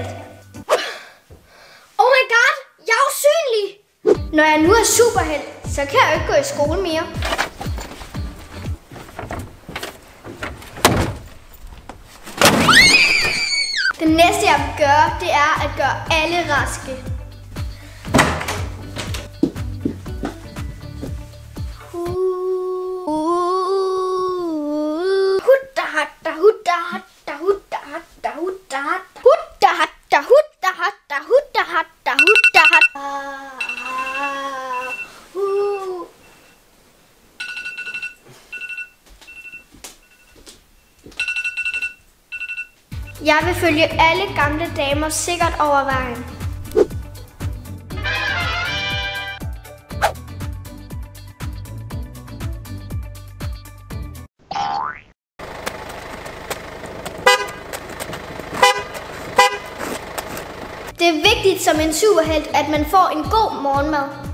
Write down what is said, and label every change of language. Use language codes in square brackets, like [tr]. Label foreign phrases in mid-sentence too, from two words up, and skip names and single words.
[en] Oh my god, [da] jeg er usynlig. Når jeg nu er superhelt, så kan jeg jo ikke gå i skole mere. Det næste jeg vil gøre, det er at gøre alle raske. Hutta hatta hutta hatta hutta hatta hutta hatta hutta hatta hutta hatta hutta hatta hutta hatta. Jeg vil følge alle gamle damer sikkert over vejen. Det er vigtigt som en superhelt, at man får en god morgenmad.